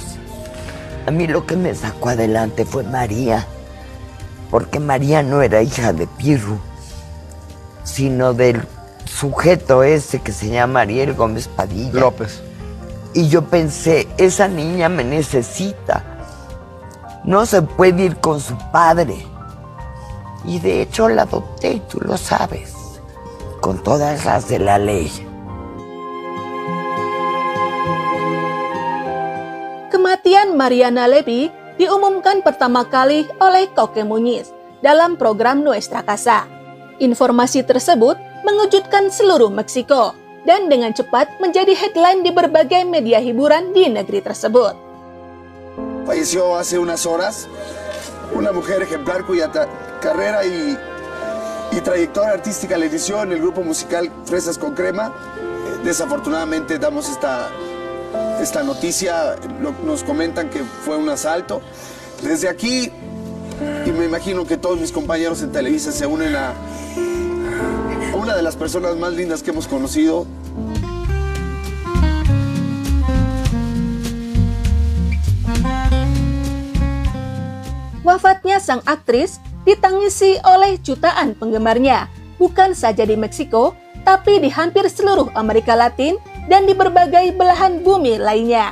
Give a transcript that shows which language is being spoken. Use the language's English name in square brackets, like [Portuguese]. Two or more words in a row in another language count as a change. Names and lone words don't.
[Spanish] A mí lo que me sacó adelante fue María, porque María no era hija de Pirru, sino del sujeto ese que se llama Ariel Gómez Padilla. López. Y yo pensé, esa niña me necesita. No se puede ir con su padre. Y de hecho la adopté, tú lo sabes, con todas las de la ley. [Indonesian] Kematian Mariana Levy diumumkan pertama kali oleh Coque Muñiz dalam program Nuestra Casa. Informasi tersebut mengejutkan seluruh Meksiko dan dengan cepat menjadi headline di berbagai media hiburan di negeri tersebut. [Spanish] Falleció hace unas horas una mujer ejemplar cuya carrera y trayectoria artística le inició en el grupo musical Fresas con Crema. desafortunadamente damos esta noticia, nos comentan que fue un asalto. Desde aquí, y me imagino que todos mis compañeros en Televisa se unen a una de las personas más lindas que hemos conocido. [Indonesian] Wafatnya sang aktris ditangisi oleh jutaan penggemarnya, bukan saja di Meksiko, tapi di hampir seluruh Amerika Latin dan di berbagai belahan bumi lainnya.